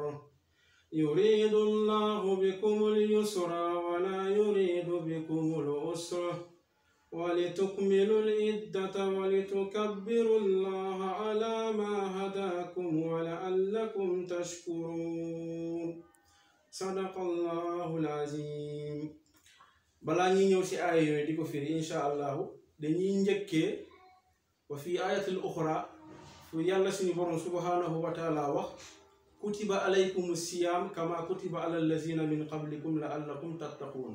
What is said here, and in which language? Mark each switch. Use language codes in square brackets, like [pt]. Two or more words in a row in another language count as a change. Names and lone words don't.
[ar] يريد الله بكم اليسر ولا يريد بكم العسر، ولتكملوا العدة ولتكبروا الله على ما هداكم ولعلكم تشكرون. صدق الله العظيم. [wo] balaa ñuy ñëw ci aaya yooyu di ko firi [ar] إن شاء الله, [wo] dañuy njëkkee [ar] وفي الآية الأخرى [wo] fu yàlla suñu borom [ar] سبحانه وتعالى [wo] wax [ar] كتب عليكم الصيام كما كتب على الذين من قبلكم لعلكم تتقون.